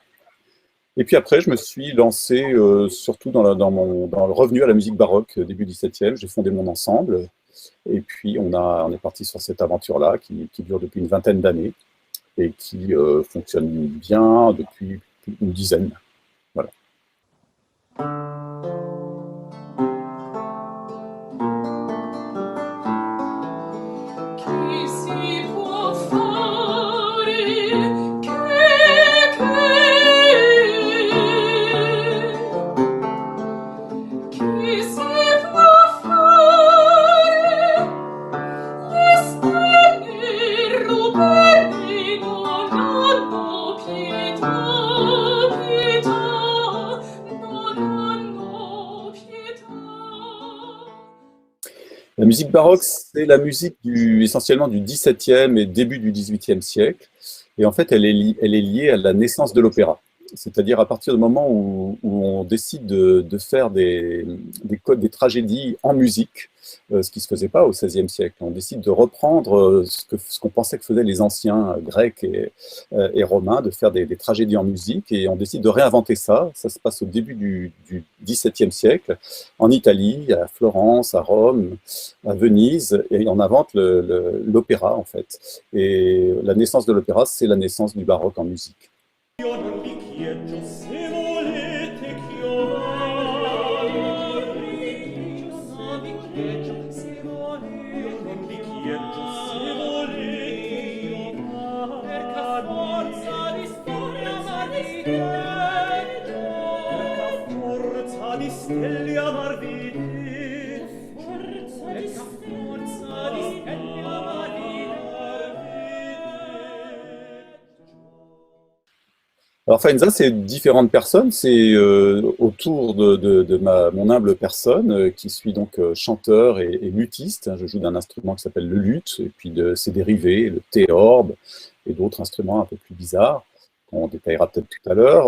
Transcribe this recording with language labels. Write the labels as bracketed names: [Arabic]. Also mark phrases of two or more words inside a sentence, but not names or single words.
[French] Et puis après, je me suis lancé surtout dans le revenu à la musique baroque début 17e. J'ai fondé mon ensemble et puis on est parti sur cette aventure-là qui dure depuis une vingtaine d'années et qui fonctionne bien depuis une dizaine. Voilà. [Italian] Chi si può fare chi si può fare le stelle rubare non hanno pietà, non hanno pietà. [French] La musique baroque, c'est la musique essentiellement du XVIIe et début du XVIIIe siècle. Et en fait, elle est liée à la naissance de l'opéra. C'est-à-dire à partir du moment où on décide de faire des tragédies en musique, ce qui ne se faisait pas au XVIe siècle. On décide de reprendre ce qu'on pensait que faisaient les anciens grecs et romains, de faire des tragédies en musique, et on décide de réinventer ça. Ça se passe au début du XVIIe siècle, en Italie, à Florence, à Rome, à Venise, et on invente l'opéra en fait. Et la naissance de l'opéra, c'est la naissance du baroque en musique. [Italian] Io non vi chiedo se volete chiamare. Non vi chiedo se volete. Io non vi chiedo se volete chiamare. Perché forza di stelle amarvi detto. Perché forza di stelle amarvi detto. [French] Alors Faenza, c'est différentes personnes, c'est autour de mon humble personne, qui suis donc chanteur et luthiste. Je joue d'un instrument qui s'appelle le luth, et puis de ses dérivés, le théorbe, et d'autres instruments un peu plus bizarres, qu'on détaillera peut-être tout à l'heure.